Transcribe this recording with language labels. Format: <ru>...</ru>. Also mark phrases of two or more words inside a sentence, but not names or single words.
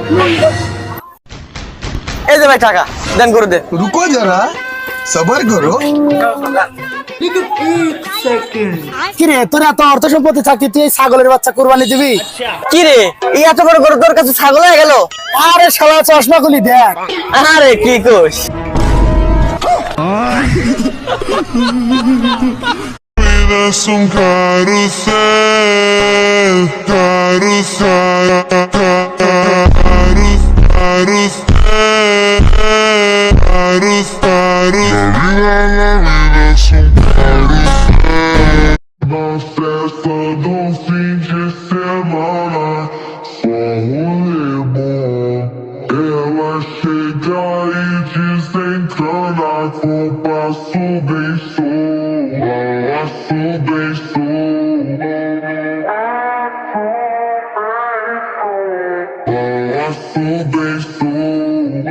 <bn>এই যে ভাই টাকা দেন, করে দে।</bn> <hi>रुको जरा सबर करो।</hi> <bn>কিরে তোর এত অর্থ সম্পত্তি থাকতে তুই এই ছাগলের বাচ্চা কুরবানি দিবি? কি রে, এই এত বড় গরু তোর কাছে ছাগল হয়ে গেল? আরে শালা চশমা গুলি দেখ। আরে কি কোস?</bn> <es>Es un carrusel, carrusel, la vida es un carrusel.</es> <pt>Na festa do fim de semana, só rolê bom. Ela chega e desencana com passo bem solto, passo bem solto, passo bem solto.</pt>